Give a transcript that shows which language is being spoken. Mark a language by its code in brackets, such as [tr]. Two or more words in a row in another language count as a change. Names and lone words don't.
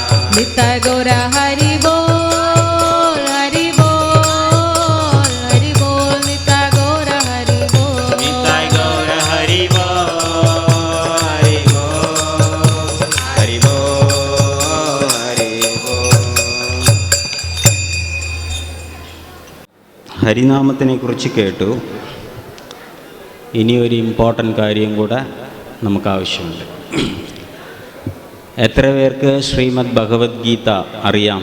[bn] নিত্য গৌর হরি বল, হরি বল, হরি বল, নিত্য গৌর হরি বল. নিতাই গৌর হরি বল, হরি বল, হরি বল, হরি বল. [ml] ഹരിനാമത്തിനെ കുറിച്ച് കേട്ടു. ഇനിയൊരു ഇമ്പോർട്ടൻ്റ് കാര്യം കൂടെ നമുക്ക് ആവശ്യമുണ്ട്. എത്ര പേർക്ക് ശ്രീമദ് ഭഗവത്ഗീത അറിയാം?